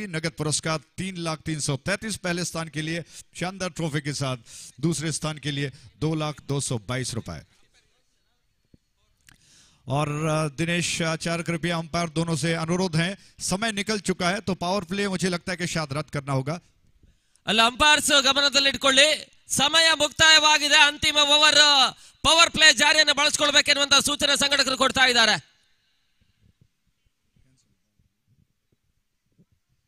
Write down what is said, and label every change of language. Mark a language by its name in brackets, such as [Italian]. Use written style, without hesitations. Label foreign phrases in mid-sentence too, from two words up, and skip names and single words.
[Hindi] नगद पुरस्कार 3,333 पहले स्थान के लिए, शानदार ट्रॉफी के साथ दूसरे स्थान के लिए 2,222 रुपए। और दिनेश आचार्य कृपया अंपायर दोनों से अनुरोध है, समय निकल चुका है तो [English] power play [Hindi] मुझे लगता है कि शायद रद्द करना होगा। [Kannada] ಅಲ್ಲ ಅಂಪೈರ್ಸ್ ಗಮನದಲ್ಲಿಟ್ಕೊಳ್ಳಿ, ಸಮಯ ಮುಕ್ತಾಯವಾಗಿದೆ. ಅಂತಿಮ ಓವರ್ [English] power play [Kannada] ಜಾರಿಯನ್ನು ಬಳಸಿಕೊಳ್ಳಬೇಕೆನ್ನುವಂತ ಸೂಚನೆ ಸಂಘಟಕರು ಕೊಡ್ತಾ ಇದ್ದಾರೆ.